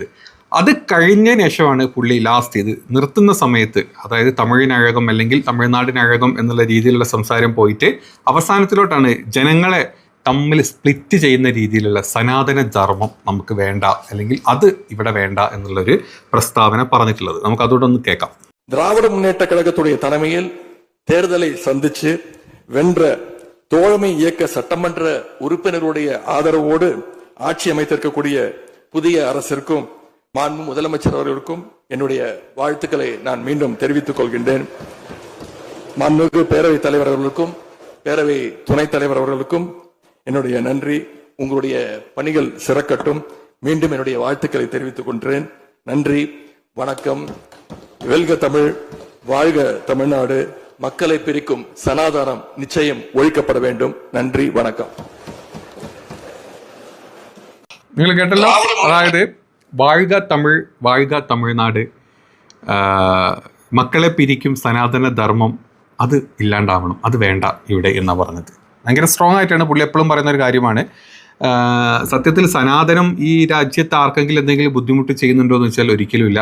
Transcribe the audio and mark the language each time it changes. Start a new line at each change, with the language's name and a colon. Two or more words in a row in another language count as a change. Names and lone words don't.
Malayalam: അത് കഴിഞ്ഞതിന് ശേഷമാണ് പുള്ളി ലാസ്റ്റ് ഇത് നിർത്തുന്ന സമയത്ത്, അതായത് തമിഴിനഴകം അല്ലെങ്കിൽ തമിഴ്നാടിനഴകം എന്നുള്ള രീതിയിലുള്ള സംസാരം പോയിട്ട് അവസാനത്തിലോട്ടാണ് ജനങ്ങളെ തമ്മിൽ സ്പ്ലിറ്റ് ചെയ്യുന്ന രീതിയിലുള്ള സനാതന ധർമ്മം നമുക്ക് വേണ്ട, അല്ലെങ്കിൽ അത് ഇവിടെ വേണ്ട എന്നുള്ളൊരു പ്രസ്താവന പറഞ്ഞിട്ടുള്ളത്. നമുക്ക് അതോടൊന്ന് കേൾക്കാം.
Tamil: திராவிட முன்னேற்ற கழகத்துடைய தலைமையில் தேர்தலை சந்திச்சு வென்ற தோழமை இயக்க சட்டமன்ற உறுப்பினருடைய ஆதரவோடு ஆட்சி அமைத்திருக்கக்கூடிய புதிய அரசிற்கும் மாண்பு முதலமைச்சர் அவர்களுக்கும் என்னுடைய வாழ்த்துக்களை நான் மீண்டும் தெரிவித்துக் கொள்கின்றேன். மாண்புமிகு பேரவைத் தலைவர் அவர்களுக்கும் பேரவை துணைத் தலைவர் அவர்களுக்கும் என்னுடைய நன்றி. உங்களுடைய பணிகள் சிறக்கட்டும். மீண்டும் என்னுடைய வாழ்த்துக்களை தெரிவித்துக் கொள்கிறேன். நன்றி, வணக்கம். வெல்க தமிழ், வாழ்க தமிழ்நாடு. மக்களை பிரிக்கும் சனாதனம் நிச்சயம் ஒழிக்கப்பட வேண்டும். நன்றி, வணக்கம்.
Malayalam: നിങ്ങൾ കേട്ടല്ലോ. അതായത്
Tamil: வாழுக தமிழ், வாழுக தமிழ்நாடு, மக்களே பிரிக்கும் சனாதன தர்மம்,
Malayalam: അത് ഇല്ലാണ്ടാവണം, അത് വേണ്ട ഇവിടെ എന്നാണ് പറഞ്ഞത്. ഭയങ്കര സ്ട്രോങ് ആയിട്ടാണ് പുള്ളി എപ്പോഴും പറയുന്ന ഒരു കാര്യമാണ്. സത്യത്തിൽ സനാതനം ഈ രാജ്യത്ത് ആർക്കെങ്കിലും എന്തെങ്കിലും ബുദ്ധിമുട്ട് ചെയ്യുന്നുണ്ടോ എന്ന് വെച്ചാൽ ഒരിക്കലുമില്ല.